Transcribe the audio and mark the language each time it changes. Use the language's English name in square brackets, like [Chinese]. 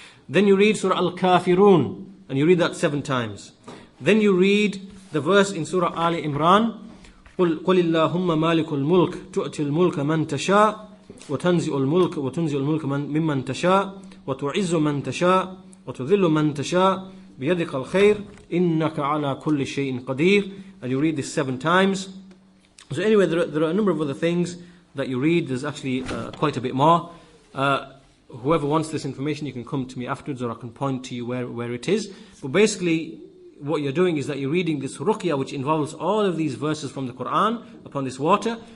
[English] Then you read Surah Al-Kafirun, and you read that 7 times. Then you read the verse in Surah Ali Imran, [Arabic] قُلْ اللَّهُمَّ مَالِكُ الْمُلْكِ تُؤْتِي الْمُلْكَ مَنْ تَشَاءُ وَتَنْزِعُ الْمُلْكَ مِمَّنْ تَشَاءُ وَتُعِزُّ مَنْ تَشَاءُ وَتُذِلُّ مَنْ تَشَاءُ بِيَدِكَ الْخَيْرُ إِنَّكَ عَلَى كُلِّ شَيْءٍ قَدِيرٌ. [English] And you read this 7 times. So anyway, there are a number of other things that you read. There's actually quite a bit more. Whoever wants this information, you can come to me afterwards, or I can point to you where it is. But basically, what you're doing is that you're reading this Ruqyah, which involves all of these verses from the Quran upon this water.